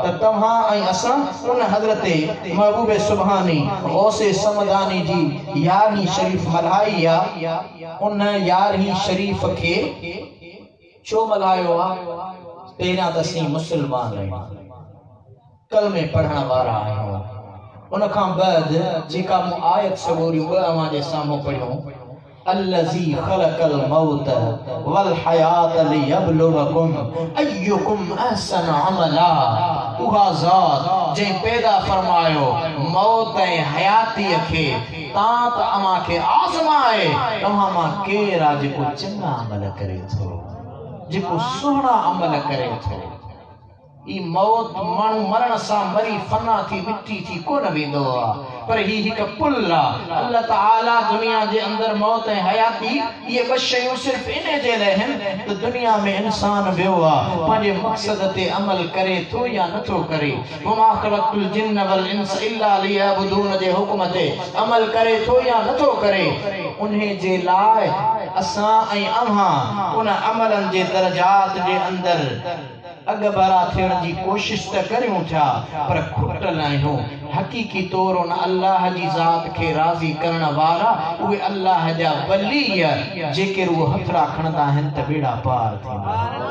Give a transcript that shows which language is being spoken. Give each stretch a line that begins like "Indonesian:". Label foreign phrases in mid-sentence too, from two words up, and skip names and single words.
Sindhi: त तव्हां ऐं असां उन हज़रत महबूब सुभानी गौसे समदानी जी यारहीं शरीफ़ मल्हाई आहे। उन यारहीं शरीफ़ खे छो मल्हायो आहे? पहिरियां त असीं मुस्लमान आहियूं, कलमे पढ़ण वारा आहियूं। उन खां बाद जेका मूं आयत सबूरी ॿ अवां जे साम्हूं पढ़ियूं,
Arabic: الذي خلق الموت والحياة ليبلوكم أيكم أحسن عملا.
Sindhi: उहा ज़ात जंहिं पैदा फरमायो मौत ऐं हयातीअ खे तां त अव्हां खे आज़माए तव्हां मां केरु आहे जेको चङा अमल करे थो, जेको सुहिणा अमल करे थो। ई मौत माण्हू मरण सां मरी फना थी मिट्टी थी कोन वेंदो आहे, पर ही हिकु पुल आहे। अल्लाह ताला दुनिया जे अंदर मौत ऐं हयाती ये ॿ शयूं सिर्फ़ इन जे लाइ आहिनि त दुनिया में इंसान वियो आहे, पंहिंजे मक़सद ते अमल करे थो या नथो करे।
Arabic: وما خلقت الجن والإنس إلا ليعبدون
Sindhi: जे हुक्म ते अमल करे थो या नथो करे। उन्हे जे लाइ असां ऐं अव्हां उन अमलनि जे दर्जात जे अंदर अगबरा थियण जी कोशिश त करियूं था, पर खुटल आहियूं। हकीकी तौर उन अल्लाह जी ज़ात खे राज़ी करण वारा उहे अल्लाह जा वली जेके रूह हथड़ा खणंदा आहिनि त बेड़ा पार थींदा।